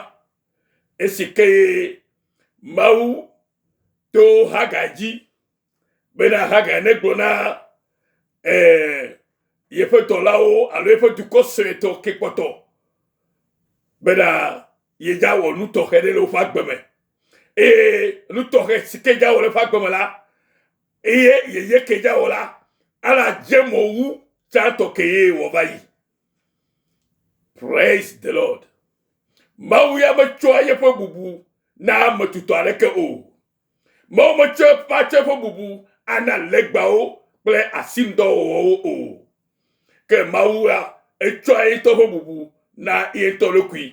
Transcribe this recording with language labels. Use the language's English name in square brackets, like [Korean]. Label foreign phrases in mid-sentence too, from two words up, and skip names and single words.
[Ewe] Esi ke Mawu to Hagai dzi bena Hagai negblɔ na yeƒe dɔlawo alo yeƒe dukɔ suetɔ ke kpɔtɔ bena yedza wɔ nu tɔxɛ ɖe le woƒe agbe me. Eye nu tɔxɛ si ke dza wɔ le woƒe agbe me la, eye yeye ke dza wɔ la, ala dze mɔ wu tsãtɔ ke ye wɔ va yi. [English] Praise the Lord. [Ewe] Mawu ya metsɔa yeƒe bubu na ame tutɔ aɖeke o. Mawu metsɔ eƒe bubu ana legbawo kple asinudɔwɔwɔwo o. Ke Mawu ya etsɔa ye ŋutɔ ƒe bubu na ye ŋutɔ ɖokui.